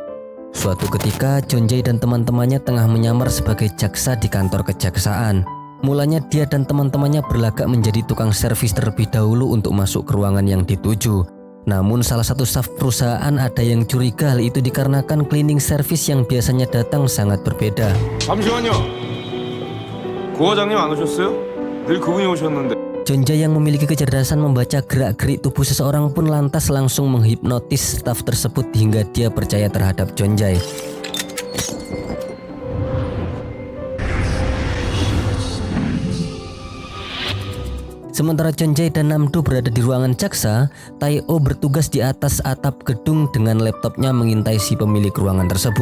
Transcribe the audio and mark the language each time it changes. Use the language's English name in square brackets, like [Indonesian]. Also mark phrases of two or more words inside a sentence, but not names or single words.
[Indonesian] Suatu ketika, John Jae dan teman-temannya tengah menyamar sebagai jaksa di kantor kejaksaan. Mulanya dia dan teman-temannya berlagak menjadi tukang servis terlebih dahulu untuk masuk ke ruangan yang dituju. Namun salah satu staf perusahaan ada yang curiga hal itu dikarenakan [English] cleaning service [Indonesian] yang biasanya datang sangat berbeda. [Korean] 잠시만요. 고과장님 안 오셨어요? 늘 그분이 오셨는데. [Indonesian] Jonjae yang memiliki kecerdasan membaca gerak-gerik tubuh seseorang pun lantas langsung menghipnotis staf tersebut hingga dia percaya terhadap Jonjae. Sementara Jonjae dan Namdo berada di ruangan jaksa, Tae-oh bertugas di atas atap gedung dengan laptopnya mengintai si pemilik ruangan tersebut.